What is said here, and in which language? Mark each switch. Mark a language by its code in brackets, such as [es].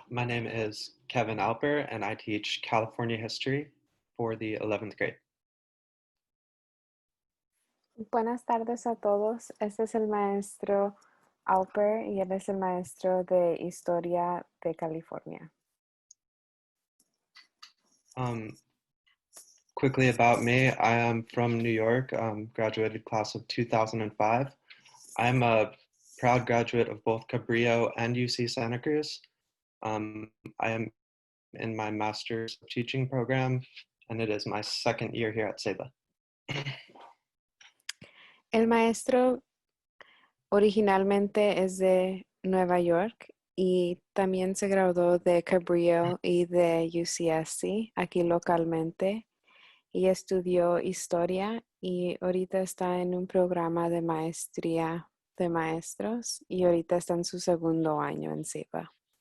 [en] My name is Kevin Alper, and I teach California history for the 11th grade. [es] Buenas tardes a todos. Este es el maestro Alper y él es el maestro de Historia de California. [en] Quickly about me, I am from New York, graduated class of 2005. I'm a proud graduate of both Cabrillo and UC Santa Cruz. I am in my master's teaching program, and it is my second year here at Ceiba. [es] El maestro originalmente es de Nueva York y también se graduó de Cabrillo y de UCSC aquí localmente y estudió historia y ahorita está en un programa de maestría de maestros y ahorita está en su segundo año en Ceiba.